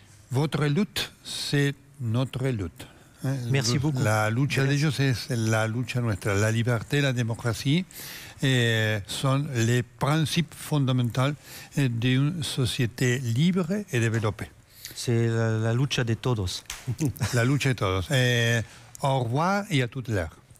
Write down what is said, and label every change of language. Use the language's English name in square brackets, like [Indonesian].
[French] Votre lutte, c'est notre lutte. Merci beaucoup. [Spanish] La lucha de ellos es la lucha nuestra. [French] La liberté, la démocratie son les principes fondamentaux d'une société libre et développée. C'est [Spanish] la lucha de todos. La lucha de todos. [French] Au revoir y à toute l'heure.